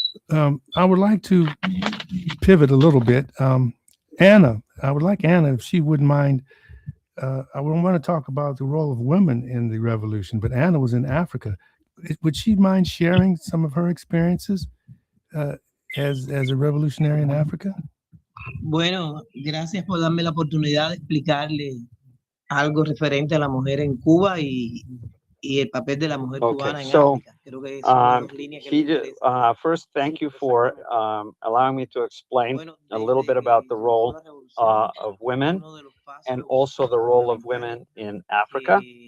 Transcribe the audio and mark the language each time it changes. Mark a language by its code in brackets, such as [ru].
[en] I would like to pivot a little bit. Anna, I would like Anna, if she wouldn't mind. I want to talk about the role of women in the revolution, but Anna was in Africa. Would she mind sharing some of her experiences as a revolutionary in Africa? [es] Bueno, gracias por darme la oportunidad de explicarle algo referente a la mujer en Cuba y el papel de la mujer cubana en África. Creo que son dos líneas que [en] first, thank you for allowing me to explain a little bit about the role of women and also the role of women in Africa.